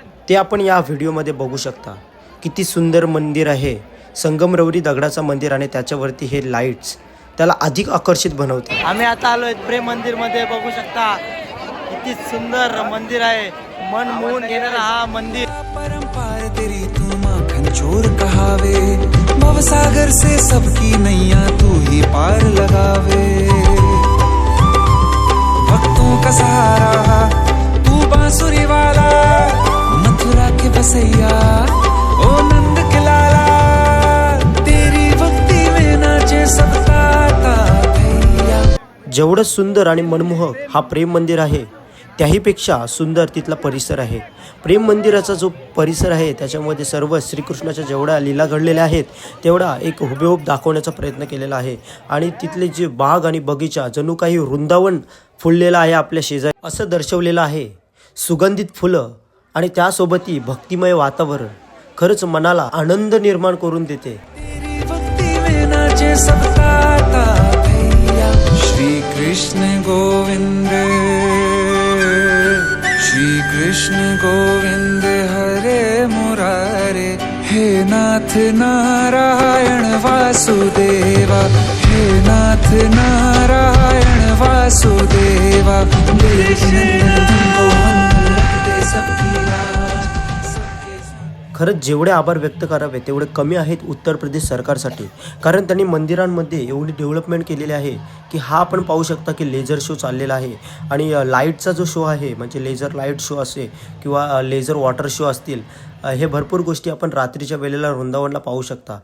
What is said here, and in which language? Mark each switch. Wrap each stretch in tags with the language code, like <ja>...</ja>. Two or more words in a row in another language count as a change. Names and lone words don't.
<mr>ते आपण या व्हिडिओमध्ये बघू शकता. किती सुंदर मंदिर आहे. संगमरवरी दगडाचं मंदिर आणि त्याच्यावरती हे लाईट्स त्याला अधिक आकर्षित बनवते. आम्ही आता आलोय प्रेम मंदिर मध्ये. बघू शकता किती सुंदर मंदिर आहे. मन मोहून घेणारा हा मंदिर.</mr> <hi>परंपार तेरी तू माखन चोर कहावे, भवसागर से सबकी नैया तू ही पार लगावे. भक्तों का सहारा तू बांसुरी वाला, मथुरा के बसैया ओ नंद के लाला. तेरी भक्ति में नाचे सबका तातैया.</hi> <mr>जेवढं सुंदर आणि मनमोहक हा प्रेम मंदिर आहे त्याहीपेक्षा सुंदर तिथला परिसर आहे. प्रेम मंदिराचा जो परिसर आहे त्याच्यामध्ये सर्व श्रीकृष्णाच्या जेवढ्या लीला घडलेल्या आहेत तेवढा एक हुबेहूब दाखवण्याचा प्रयत्न केलेला आहे. आणि तिथले जे बाग आणि बगीचा जणू काही वृंदावन फुललेलं आहे आपल्या शेजारी असं दर्शवलेलं आहे. सुगंधित फुलं आणि त्यासोबतही भक्तिमय वातावरण खरंच मनाला आनंद निर्माण करून देते.</mr> <hi>तेरी भक्ति में नाचे सबका तातैया.</hi> <sa>श्री कृष्ण गोविंद श्री कृष्ण गोविंद हरे मुरारे. हे नाथ नारायण वासुदेवा, हे नाथ नारायण वासुदेवा.</sa> <mr>खरंच जेवढे आभार व्यक्त करावे तेवढे कमी आहेत उत्तर प्रदेश सरकारसाठी. कारण त्यांनी मंदिरांमध्ये एवढी डेव्हलपमेंट केलेली आहे की हा आपण पाहू शकता की</mr> <en>laser show</en> <mr>चाललेला आहे. आणि लाईटचा जो शो आहे म्हणजे</mr> <en>laser light show</en> <mr>असे किंवा</mr> <en>laser water show</en> <mr>असतील, हे भरपूर गोष्टी आपण रात्रीच्या वेळेला वृंदावनला पाहू शकता.</mr>